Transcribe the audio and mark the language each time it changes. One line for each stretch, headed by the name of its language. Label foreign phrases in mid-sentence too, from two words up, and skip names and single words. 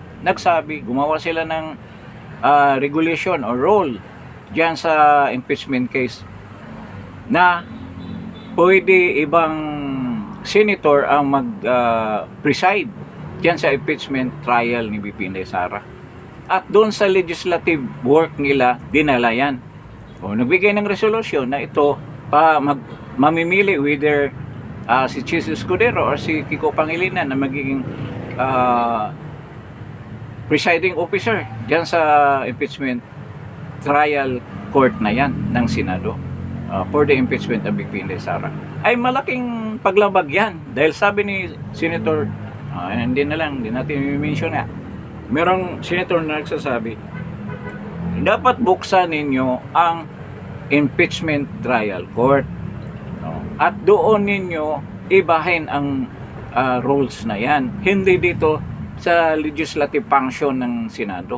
Filipino: Nagsabi, gumawa sila ng
English: regulation or rule
Filipino: dyan sa
English: impeachment case
Filipino: na pwede ibang senator ang mag-preside dyan sa
English: impeachment trial
Filipino: ni VP Inday Sara. At doon sa
English: legislative work
Filipino: nila, dinala yan. Nagbigay ng resolution na ito mamimili whether si Chis Escudero or si Kiko Pangilinan na magiging
English: presiding officer
Filipino: dyan sa
English: impeachment trial court
Filipino: na yan ng Senado
English: for the impeachment of
Filipino: VP Inday Sara. Ay malaking paglabag yan dahil sabi ni Senator, hindi natin i-mention na, merong senator na nagsasabi, dapat buksan ninyo ang
English: impeachment trial court
Filipino: at doon ninyo ibahin ang rules na yan, hindi dito sa
English: legislative function
Filipino: ng Senado.